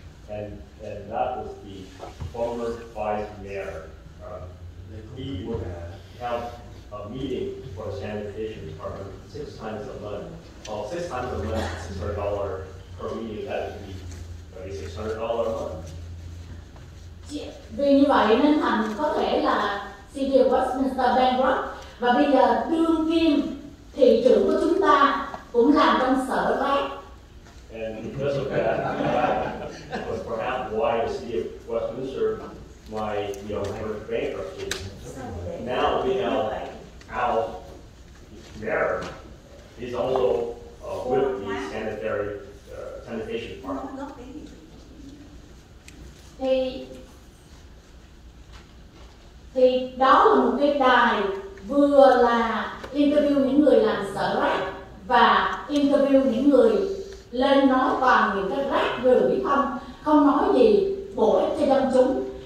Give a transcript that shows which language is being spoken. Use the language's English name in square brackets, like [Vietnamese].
[English] and that was the former vice mayor. He would have a meeting for the sanitation department 6 times a month. Well, 6 times a month, $600 per meeting. That would be maybe $600 a month. [Vietnamese] Vì như vậy nên thành có thể là City of Westminster bankrupt, và bây giờ đương kim thị trưởng của chúng ta cũng làm trong sở rác. [English] And because of that, was perhaps why the city of Westminster might, go into bankruptcy. Now we have our mayor is also with the sanitation department. [Vietnamese] Thì đó là một cái đài vừa là interview những người làm sở rác và interview những người lên nói toàn những cái rác rưởi không nói gì bổ ích cho dân chúng.